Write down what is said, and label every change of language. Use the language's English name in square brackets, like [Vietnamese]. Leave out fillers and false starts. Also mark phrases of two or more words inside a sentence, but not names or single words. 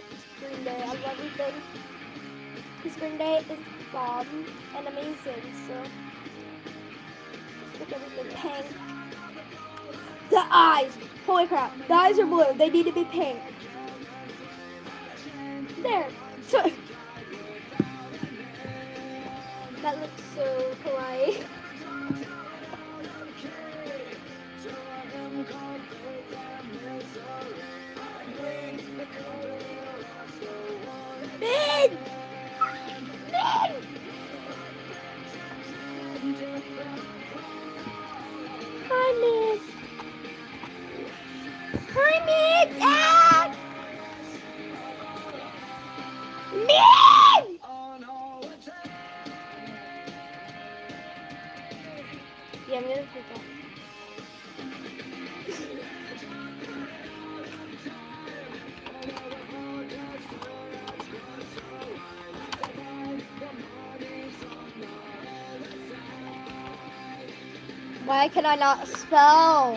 [English] Green Day, I love everything. Because Green Day is bomb and amazing, so let's make everything pink. The eyes! Holy crap, the eyes are blue, they need to be pink. There! That looks so kawaii. Min! Min! Hi, Min. Hi, Min. Ah! Min! Yeah, I'm gonna take that. Why can I not spell?